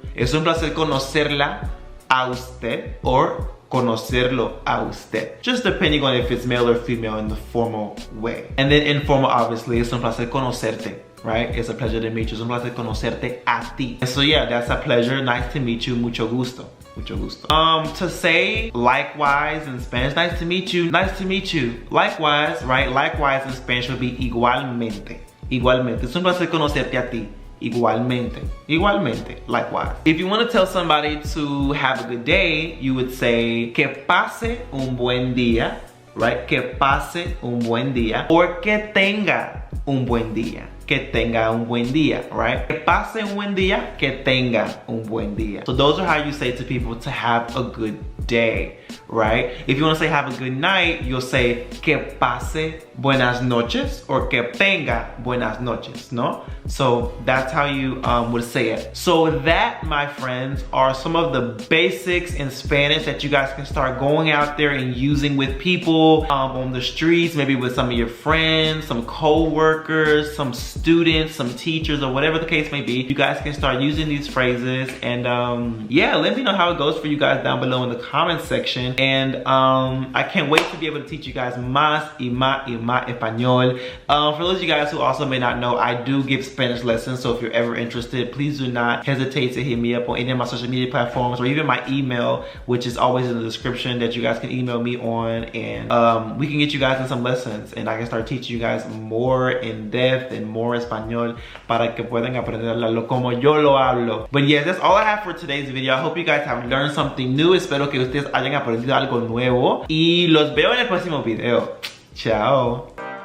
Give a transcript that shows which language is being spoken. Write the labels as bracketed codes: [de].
[es] Es un placer conocerla a usted or conocerlo a usted. [en] Just depending on if it's male or female in the formal way. And then informal, obviously, [es] es un placer conocerte, [en] right? It's a pleasure to meet you. [es] Es un placer conocerte a ti. [en] And so yeah, that's a pleasure. Nice to meet you. [es] Mucho gusto. Mucho gusto. [en] To say likewise in Spanish, nice to meet you. Nice to meet you. Likewise, right? Likewise in Spanish would be igualmente. [es] Igualmente. Es un placer conocerte a ti. Igualmente. Igualmente. Likewise. [en] If you want to tell somebody to have a good day, you would say [es] que pase un buen día. [en] Right? [es] Que pase un buen día. Or que tenga un buen día. Que tenga un buen día, right? Que pase un buen día, que tenga un buen día. [en] So those are how you say to people to have a good day, right? If you want to say have a good night, you'll say [es] que pase buenas noches [en] or [es] que tenga buenas noches, [en] no? So that's how you would say it. So that, my friends, are some of the basics in Spanish that you guys can start going out there and using with people on the streets, maybe with some of your friends, some co-workers, some students, some teachers, or whatever the case may be. You guys can start using these phrases, and yeah, let me know how it goes for you guys down below in the comment section. And I can't wait to be able to teach you guys [es] más y más español. [en] For those of you guys who also may not know, I do give Spanish lessons, so if you're ever interested, please do not hesitate to hit me up on any of my social media platforms or even my email, which is always in the description, that you guys can email me on, and we can get you guys in some lessons, and I can start teaching you guys more in depth and more [es] español para que puedan aprenderlo como yo lo hablo. [en] But yes, that's all I have for today's video. I hope you guys have learned something new. [es] Espero que ustedes hayan aprendido algo nuevo y los veo en el próximo video. Chao.